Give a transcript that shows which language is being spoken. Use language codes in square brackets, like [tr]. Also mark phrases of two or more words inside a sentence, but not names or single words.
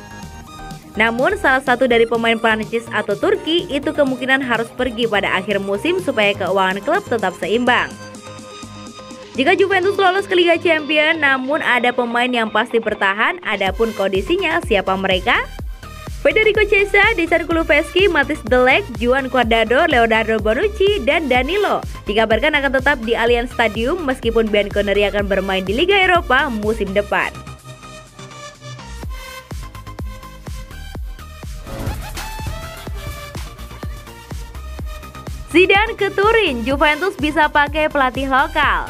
[id] Namun salah satu dari pemain Prancis atau Turki itu kemungkinan harus pergi pada akhir musim supaya keuangan klub tetap seimbang. Jika Juventus lolos ke Liga Champions, namun ada pemain yang pasti bertahan, adapun kondisinya siapa mereka? Federico Chiesa, Dejan Kulusevski, Matthijs de Ligt, Juan Cuadrado, Leonardo Bonucci, dan Danilo dikabarkan akan tetap di Allianz Stadium meskipun Bianconeri akan bermain di Liga Eropa musim depan. Zidane ke Turin, Juventus bisa pakai pelatih lokal.